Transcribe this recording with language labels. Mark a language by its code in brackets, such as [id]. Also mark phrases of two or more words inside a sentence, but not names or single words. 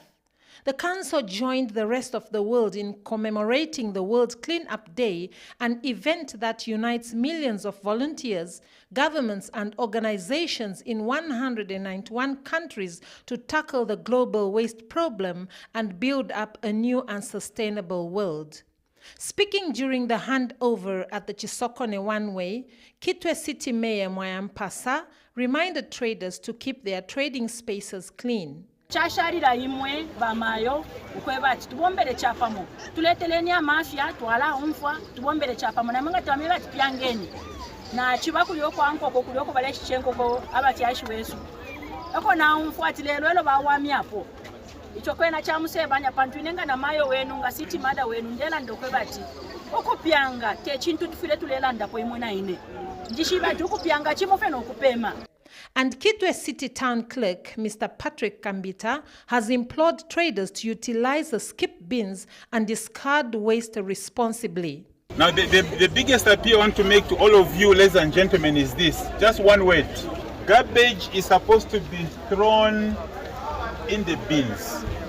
[en] The council joined the rest of the world in commemorating the World Clean-Up Day, an event that unites millions of volunteers, governments and organizations in 191 countries to tackle the global waste problem and build up a new and sustainable world. Speaking during the handover at the Chisokone One-Way, Kitwe City Mayor Mwayampasa reminded traders to keep their trading spaces clean. [bem] Chasharira imwe bamayo ukweba ati tubombere chapamo tuleteleni amafya twala umfwa tubombere chapamo na munga twamira tipyangeni na chibakuli kwa nkoko kulioko bale chichenko ko abati ashiwesu eko na umfwa tilelo elo bawami apo icho kwena cha musebanya pantu inenga na mayo wenu nga [en] city mada [bem] wenu ndela ndokweba ati okupyanga te chintu tufile tulela ndapo imwe na ine ndishiba tukupyanga chimofe no kupema. [en] And Kitwe City Town Clerk, Mr. Patrick Kambita, has implored traders to utilize the skip bins and discard waste responsibly. Now, the biggest appeal I want to make to all of you, ladies and gentlemen, is this. Just one word. Garbage is supposed to be thrown in the bins.